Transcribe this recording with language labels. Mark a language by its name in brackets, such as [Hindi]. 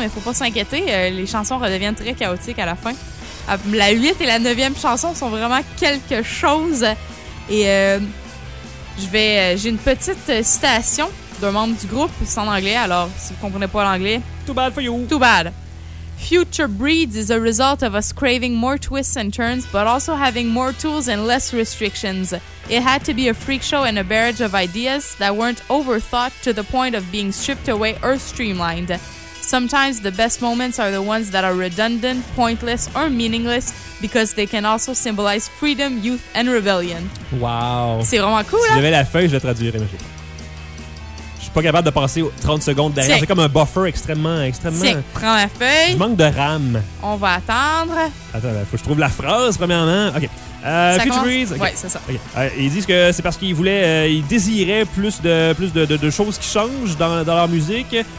[French] Il faut pas s'inquiéter. Les chansons redeviennent très chaotiques à la fin. La 8e et la 9e chanson sont vraiment quelque chose. Et j'ai une petite citation d'un membre du groupe. C'est en anglais, alors si vous comprenez pas l'anglais... [English] Too bad for you. Too bad. Future breeds is a result of us craving more twists and turns, but also having more tools and less restrictions. It had to be a freak show and a barrage of ideas that weren't overthought to the point of being stripped away or streamlined. Sometimes the best moments are the ones that are redundant, pointless, or meaningless because they can also symbolize freedom, youth, and rebellion. Wow. [French] C'est vraiment cool, hein? Si j'avais la feuille, je la traduirais, monsieur. Je suis pas capable de passer 30 secondes derrière. C'est comme un buffer extrêmement. Tiens, prends la feuille. Je manque de RAM. On va attendre. Attends, faut que je trouve la phrase, premièrement. OK. Future Breeze. Okay. Ouais, c'est ça. Okay. Ils disent que c'est parce qu'ils voulaient, ils désiraient plus de choses qui changent dans leur musique.